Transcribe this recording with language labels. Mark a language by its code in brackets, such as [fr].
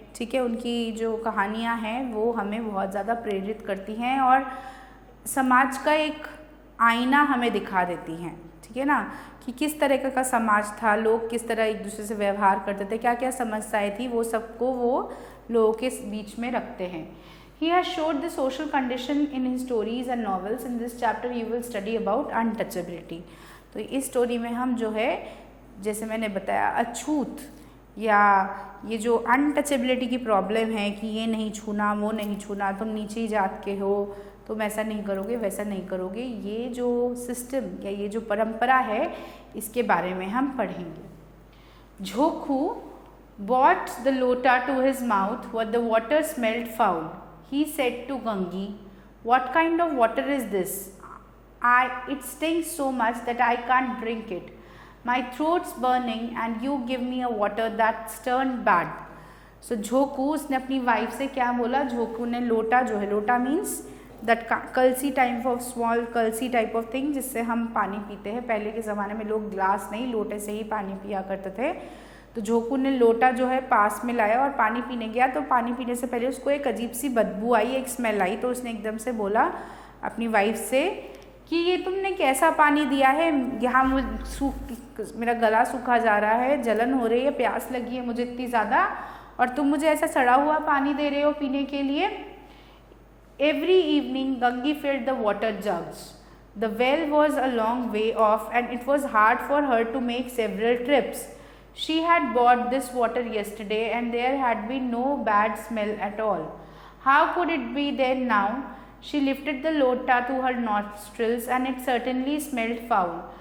[hi] ठीक है, उनकी जो कहानियाँ हैं वो हमें बहुत ज़्यादा प्रेरित करती हैं और समाज का एक आईना हमें दिखा देती हैं. ठीक है ना, कि किस तरह का समाज था, लोग किस तरह एक दूसरे से व्यवहार करते थे, क्या क्या समस्याएं थी, वो सबको वो लोगों के बीच में रखते हैं. [en] He has showed the social condition in his stories and novels. In this chapter you will study about untouchability. [hi] तो इस स्टोरी में हम जो है, जैसे मैंने बताया, अछूत या ये जो अनटचेबिलिटी की प्रॉब्लम है कि ये नहीं छूना, वो नहीं छूना, तुम नीचे जात के हो, तुम ऐसा नहीं करोगे, वैसा नहीं करोगे, ये जो सिस्टम या ये जो परंपरा है, इसके बारे में हम पढ़ेंगे. [en] Jhonku brought the lota to his mouth, but the water smelled foul. He said to Gangi, "What kind of water is this? It stinks so much that I can't drink it. My throat's burning and you give me a water that's turned bad." [hi] So झोंकू, उसने अपनी wife से क्या बोला? झोंकू ने लोटा, जो है, लोटा [en] means that kalsi type of small kalsi type of thing [hi] जिससे हम पानी पीते हैं. पहले के ज़माने में लोग ग्लास नहीं, लोटे से ही पानी पिया करते थे. तो झोंकू ने लोटा जो है पास में लाया और पानी पीने गया. तो पानी पीने से पहले उसको एक अजीब सी बदबू आई, एक स्मेल आई. तो उसने एकदम से बोला अपनी वाइफ से कि ये तुमने कैसा पानी दिया है, यहाँ मेरा गला सूखा जा रहा है, जलन हो रही है, प्यास लगी है मुझे इतनी ज़्यादा, और तुम मुझे ऐसा सड़ा हुआ पानी दे रहे हो पीने के लिए. [en] Every evening Gangi filled the water jugs. The well was a long way off and it was hard for her to make several trips. She had bought this water yesterday and there had been no bad smell at all. How could it be then now? She lifted the lota to her nostrils and it certainly smelled foul.